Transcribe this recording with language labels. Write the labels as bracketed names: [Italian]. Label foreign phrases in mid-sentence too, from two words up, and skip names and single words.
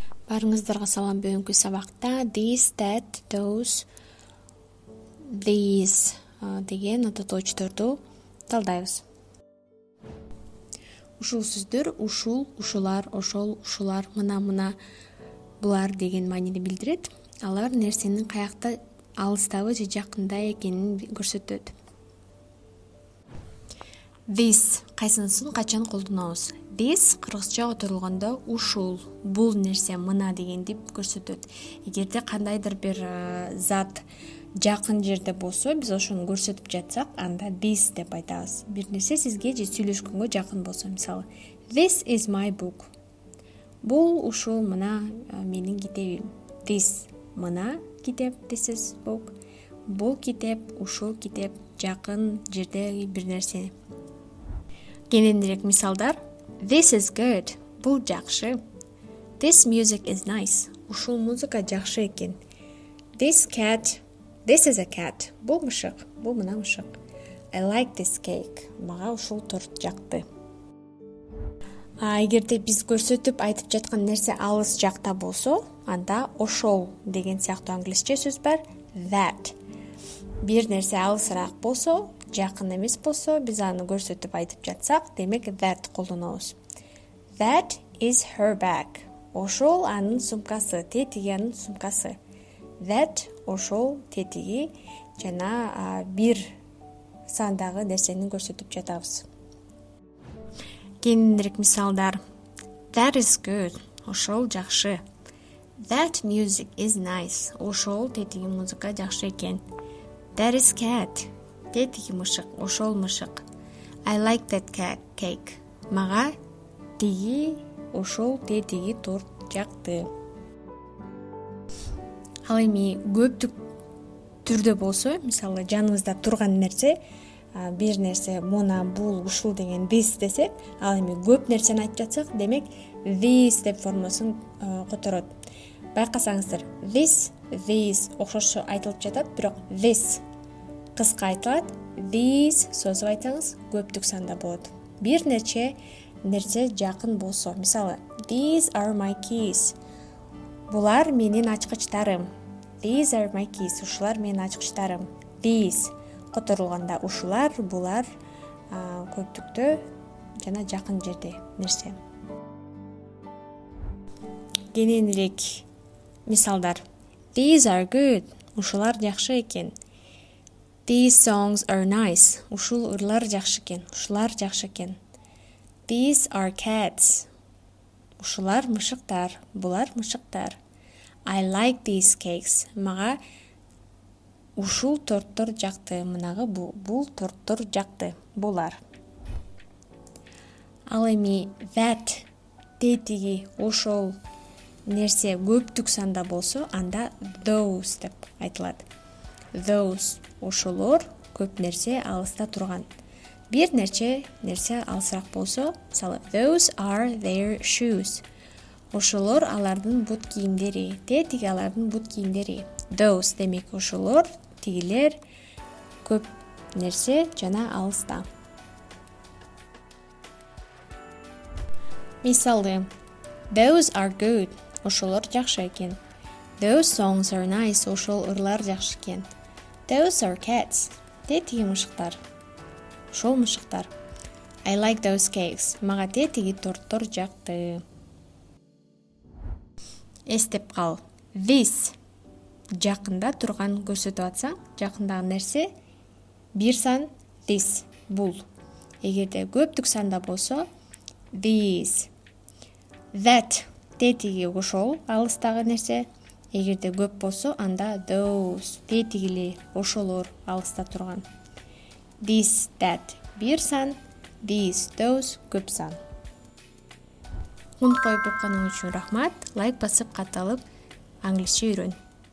[Kyrgyz] Барыңыздарга салам. Бүгүнкү сабакта [English] this, that, those, these [Kyrgyz] деген атоочтунду талдайбыз. Ушул сөздөр ушул, ушулар, ошол, ушулар, мына, булар деген маанини билдирет. Алар нерсенин каякта алыстабы же жакында экенин көрсөтөт. This кайсынысын качан колдонобуз? This кыргызча отурулгондо ушул, бул нерсе, мына дегенди көрсөтөт. Эгерде кандайдыр бир зат жакын жерде болсо, биз ошону көрсөтүп жатсак, анда this деп айтабыз. Бир нерсе сизге же сүйлөшкөнгө жакын болсо, мисалы, [English] this is my book. [Kyrgyz] Бул ушул, мына менин китебим. This мына китеп, [English] this is book. [Kyrgyz] Бул китеп, ушул китеп, жакын жердеги бир нерсе. Кененирээк мисалдар. [English] This is good. [Kyrgyz] Бул жакшы. [English] This music is nice. [Kyrgyz] Ушул музыка жакшы экен. [English] This is a cat. [Kyrgyz] Бул мышык. Бул мына мышык. [English] I like this cake. [Kyrgyz] Мага ушул торт жакты. Эгерде биз көрсөтүп айтып жаткан нерсе алыс жакта болсо, анда ошол деген сыяктуу англисче сөз бар. That. Бир нерсе алысыраак болсо, жакын эмес болсо, биз аны көрсөтүп айтып жатсак, демек that колдонобуз. [English] That is her bag. [Kyrgyz] Ошол анын сумкасы, тетиги анын сумкасы. That ошол тетиги жана бир сандагы нерсени көрсөтүп жатабыз. Кененирээк мисалдар. [English] That is good. [Kyrgyz] Ошол жакшы. [English] That music is nice. [Kyrgyz] Ошол тетиги музыка жакшы экен. [English] That is cat. [Kyrgyz] Тетиги мышык, ошол мышык. [English] I like that cake. [Kyrgyz] Мага тиги, ошол тетиги торт жакты. Ал эми көптүк түрдө болсо, мисалы жаныбызда турган нерсе, бир нерсе мына, бул, ушул деген this десек, ал эми көп нерсени айтып жатсак, демек this деп формасын которот. Байкасаңыздар, [English] this, these [Kyrgyz] окшош айтылып жатат, бирок this кыска айтылат, these созуп айтсаңыз көптүк санда болот. Бир нерсе жакын болсо, мисалы, [English] these are my keys. [Kyrgyz] Булар менин ачкычтарым. [English] These are my keys. [Kyrgyz] Ушулар менин ачкычтарым. These которулганда ушулар, булар көптүктө жана жакын жерде нерсе. Кененирээк мисалдар. [English] These are good. [Kyrgyz] Ушулар жакшы экен. [English] These songs are nice. [Kyrgyz] Ушул ырлар жакшы экен. Ушулар жакшы экен. [English] These are cats. [Kyrgyz] Ушулар мышыктар. Булар мышыктар. [English] I like these cakes. [Kyrgyz] Мага ушул торттор жакты. Мынагы бул торттор жакты. Булар. Ал эми that тетиги ошол нерсе көптүк санда болсо, анда those деп айтылат. Those ошолор көп нерсе алыста турган. Бир нерсе алысыраак болсо, мисалы, [English] those are their shoes. [Kyrgyz] Ошолор алардын бут кийимдери, тетиги алардын бут кийимдери. Those демек ошолор, тигилер көп нерсе жана алыста. Мисалы, [English] those are good. [Kyrgyz] Ошолор жакшы экен. [English] Those songs are nice. [Kyrgyz] Ошол ырлар жакшы экен. [English] Those are cats. [Kyrgyz] Тетиги мышыктар. Ошол мышыктар. [English] I like those cakes. [Kyrgyz] Мага тетиги торттор жакты. Эстеп кал. This жакында турган көрсөтүп атсаң, жакындагы нерсе бир сан this, бул. Эгерде көптүк санда болсо, these. That тетиги ошол алыстагы нерсе. Эгерде көп болсо, анда those тетигили ошолор алыста турган. [English] This, that [Kyrgyz] бир сан, [English] these, those [Kyrgyz] көп сан. Унутпай укканың үчүн рахмат. Лайк басып катталып англисче үйрөн.